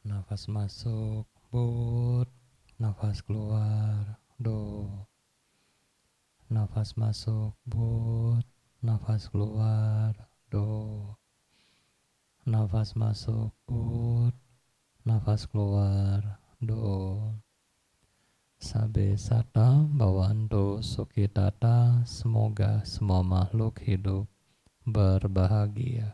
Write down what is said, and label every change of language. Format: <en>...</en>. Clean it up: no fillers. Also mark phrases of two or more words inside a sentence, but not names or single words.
<id>Nafas masuk, but. Nafas keluar, do. Nafas masuk, but. Nafas keluar, do. Nafas masuk, but. Nafas keluar,</id> <pi>do. Sabe sata bawanto sukitata,</pi> <id>semoga semua makhluk hidup berbahagia.</id>